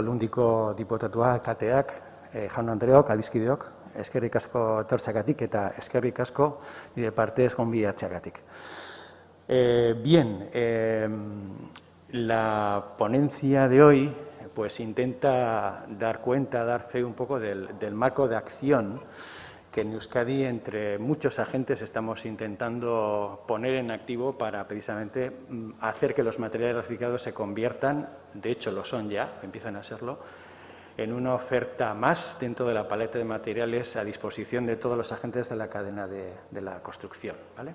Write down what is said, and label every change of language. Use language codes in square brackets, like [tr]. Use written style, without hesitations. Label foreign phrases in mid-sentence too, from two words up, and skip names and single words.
[eu] aldundiko diputatuak, kateak, jaun andreok, adiskideok, eskerrik asko etortzeagatik eta eskerrik asko nire partez gonbidatzeagatik. [es] Bien, la ponencia de hoy pues intenta dar cuenta, dar fe un poco del marco de acción que en Euskadi, entre muchos agentes, estamos intentando poner en activo para precisamente hacer que los materiales reciclados se conviertan, de hecho lo son ya, empiezan a serlo, en una oferta más dentro de la paleta de materiales a disposición de todos los agentes de la cadena de la construcción, ¿vale?